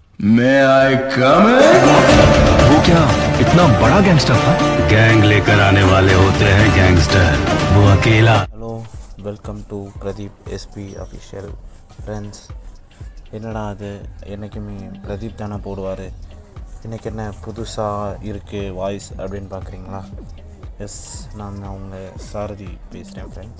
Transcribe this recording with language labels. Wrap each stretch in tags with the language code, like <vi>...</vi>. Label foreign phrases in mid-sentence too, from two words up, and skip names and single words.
<en>May I come in?</en> <hi>वो क्या इतना बड़ा गैंगस्टर था? गैंग लेकर आने वाले होते हैं गैंगस्टर, वो अकेला।</hi> <en>Hello welcome to Pradeep SP official friends.</en> <ta>என்னடா அது என்றைக்குமே பிரதீப் தானே போடுவார், இன்றைக்கி என்ன புதுசாக இருக்குது வாய்ஸ் அப்படின்னு பார்க்குறீங்களா? எஸ், நான் உங்கள் சாரதி பேசுகிறேன் ஃப்ரெண்ட்ஸ்.</ta>